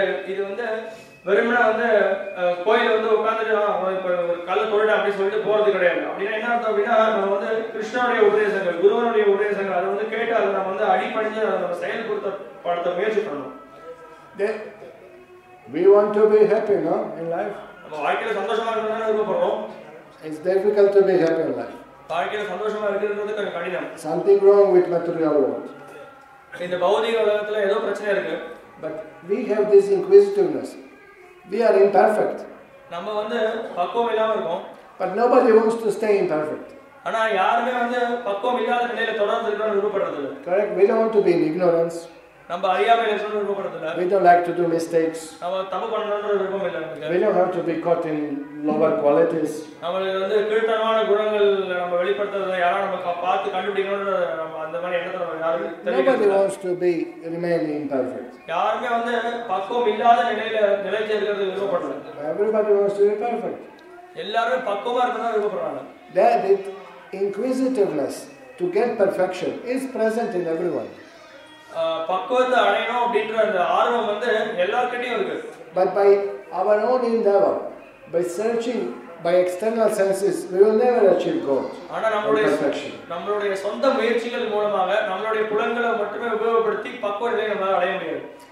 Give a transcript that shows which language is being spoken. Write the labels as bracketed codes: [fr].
[ta] இது வந்து வெறுமனே வந்து கோயில வந்து உட்கார்ந்துட்டு இப்போ ஒரு கல்ல தொழில் அப்படின்னு சொல்லிட்டு போறது கிடையாது. அப்படின்னா என்ன அர்த்தம் அப்படின்னா நம்ம வந்து கிருஷ்ணனுடைய உபதேசங்கள், குருவனுடைய உபதேசங்கள் அதை வந்து கேட்டு அதை நம்ம வந்து அடிபணிஞ்சு அதை நம்ம செயல்படுத்த முயற்சி பண்ணணும். [en] We want to be happy, no, in life. [ta] நம்ம வாழ்க்கையில சந்தோஷமா இருக்கணும்னு விருப்பப்படுறோம். [en] It's difficult to be happy in life. [ta] வாழ்க்கையில சந்தோஷமா இருக்கிறது கொஞ்சம் கடினம். [en] Something wrong with material world. [ta] இந்த பௌதிக உலகத்துல ஏதோ பிரச்சனை இருக்கு. [en] But we have this inquisitiveness. We are imperfect. [ta] நம்ம வந்து பக்குவம் இல்லாம இருக்கோம். [en] But nobody wants to stay imperfect. [ta] ஆனா யாருமே வந்து பக்குவம் இல்லாத நிலையில தொடர்ந்து இருக்கணும்னு விருப்பப்படுறது இல்ல. [en] Correct. We don't want to be in ignorance. [ta] நம்ம அறியாமையில இருக்கணும்னு விருப்பப்படுறது இல்ல. [en] We don't like to do mistakes. [ta] நம்ம தப்பு பண்ணணும்ன்ற விருப்பம் இல்ல நமக்கு. [en] We don't have to be caught in lower qualities. [ta] நமக்கு வந்து கீழ்த்தரமான குணங்கள் நம்ம வெளிப்படுத்துறத யாரா நம்ம பார்த்து கண்டுபிடிக்கணும்ன்ற நம்ம அந்த மாதிரி எண்ணத்தை நம்ம யாரும் [en] Nobody wants to be remain imperfect. [ta] யாருமே வந்து பக்குவம் இல்லாத நிலையில நிலைச்சு இருக்கிறது விருப்பப்படல. [en] Everybody wants to be perfect. [ta] எல்லாரும் பக்குவமா இருக்கணும் விருப்பப்படுறாங்க. [en] That inquisitiveness to get perfection is present in everyone. [ta] பக்குவத்தை அடையணும் அப்படின்ற அந்த ஆர்வம் வந்து எல்லார்கிட்டயும் இருக்கு. [en] But by our own endeavor, by searching by external senses, we will never achieve God. [ta] ஆனா நம்மளுடைய சொந்த முயற்சிகள் மூலமாக நம்மளுடைய புலன்களை மட்டுமே உபயோகப்படுத்தி பக்குவ நிலையை நம்மால அடைய முடியாது.